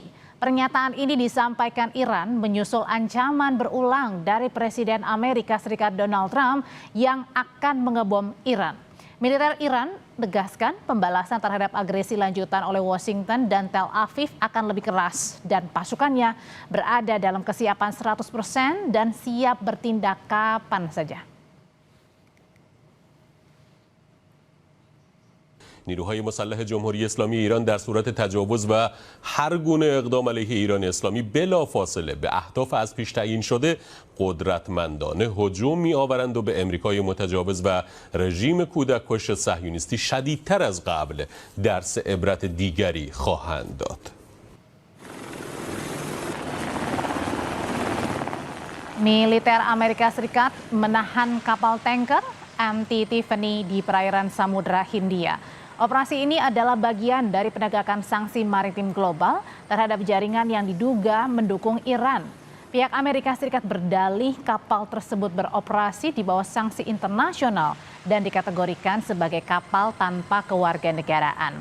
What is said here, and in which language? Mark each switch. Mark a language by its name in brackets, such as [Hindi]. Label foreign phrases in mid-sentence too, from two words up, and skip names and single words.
[Indonesian] Pernyataan ini disampaikan Iran menyusul ancaman berulang dari Presiden Amerika Serikat Donald Trump yang akan mengebom Iran. Militer Iran tegaskan pembalasan terhadap agresi lanjutan oleh Washington dan Tel Aviv akan lebih keras dan pasukannya berada dalam kesiapan 100% dan siap bertindak kapan saja. [Persian] نیروهای مسلح جمهوری اسلامی ایران در صورت تجاوز و هر گونه اقدام علیه ایران اسلامی بلافاصله به اهداف از پیش تعیین شده قدرتمندانه هجوم می‌آورند و به امریکای متجاوز و رژیم کودککش صهیونیستی شدیدتر از قبل درس عبرت دیگری خواهند داد. [Indonesian] Militer Amerika Serikat menahan kapal tanker MT Tiffany di perairan Samudra Hindia. Operasi ini adalah bagian dari penegakan sanksi maritim global terhadap jaringan yang diduga mendukung Iran. Pihak Amerika Serikat berdalih kapal tersebut beroperasi di bawah sanksi internasional dan dikategorikan sebagai kapal tanpa kewarganegaraan.